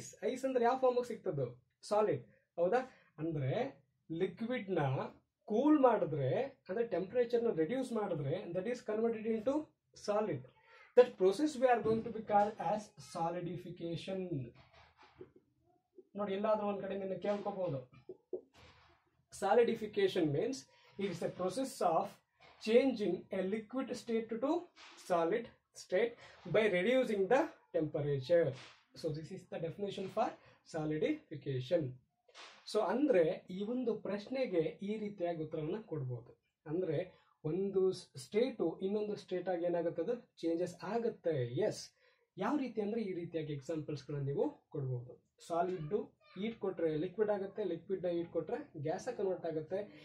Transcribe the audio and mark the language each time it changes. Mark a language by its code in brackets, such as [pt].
[kn] Ice ಅಂದ್ರೆ ಯಾವ ಫಾರ್ಮಿಗೆ ಸಿಗ್ತದ್ದು? Solid. ಹೌದಾ? ಅಂದರೆ ಲಿಕ್ವಿಡ್ನ ಕೂಲ್ ಮಾಡಿದ್ರೆ, ಅಂದರೆ ಟೆಂಪರೇಚರ್ನ ರೆಡ್ಯೂಸ್ ಮಾಡಿದ್ರೆ [en] That is converted into solid. That process we are going to be called as solidification. [kn] ನೋಡಿ, ಎಲ್ಲಾದ್ರೂ ಒಂದ್ ಕಡೆ ನಿನ್ನ ಕೇಳ್ಕೋಬಹುದು. [en] Solidification means it is a process of changing a liquid state to solid state by reducing the temperature. So this is the definition for solidification. [kn] So ಅಂದರೆ ಈ ಒಂದು ಪ್ರಶ್ನೆಗೆ ಈ ರೀತಿಯಾಗಿ ಉತ್ತರವನ್ನು ಕೊಡ್ಬೋದು. ಅಂದರೆ ಒಂದು ಸ್ಟೇಟು ಇನ್ನೊಂದು ಸ್ಟೇಟ್ ಆಗಿ ಏನಾಗುತ್ತದೆ, ಚೇಂಜಸ್ ಆಗುತ್ತೆ. ಎಸ್, ಯಾವ ರೀತಿ ಅಂದರೆ ಈ ರೀತಿಯಾಗಿ ಎಕ್ಸಾಂಪಲ್ಸ್ಗಳನ್ನು ನೀವು ಕೊಡ್ಬೋದು. ಸಾಲಿಡ್ಡು ಹೀಟ್ ಕೊಟ್ಟರೆ ಲಿಕ್ವಿಡ್ ಆಗುತ್ತೆ, ಲಿಕ್ವಿಡ್ನ ಹೀಟ್ ಕೊಟ್ಟರೆ ಗ್ಯಾಸಾಗಿ ಕನ್ವರ್ಟ್ ಆಗುತ್ತೆ.